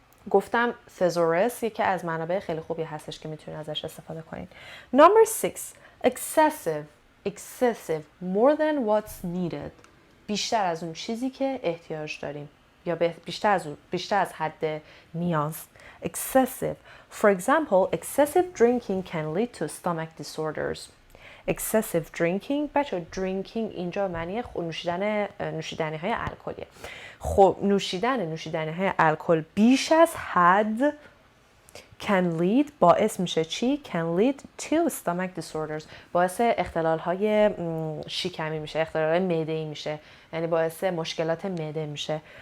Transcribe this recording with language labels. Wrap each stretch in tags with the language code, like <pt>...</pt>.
<fa>گفتم thesaurus یکی از منابع خیلی خوبی هستش که میتونید ازش استفاده کنین.</fa> <en>Number 6. excessive more than what's needed،</en> <fa>بیشتر از اون چیزی که احتیاج داریم یا بیشتر از حد نیاز.</fa> <en>excessive. For example, excessive drinking can lead to stomach disorders.</en> <fa>excessive drinking، بچه drinking اینجا معنی نوشیدنی های الکلیه. خب نوشیدنی های الکل بیش از حد</fa> <en>can lead،</en> <fa>باعث میشه چی؟</fa> <en>can lead to stomach disorders،</en> <fa>باعث اختلال های شکمی میشه، اختلال های معده‌ای میشه، یعنی باعث مشکلات معده میشه.</fa>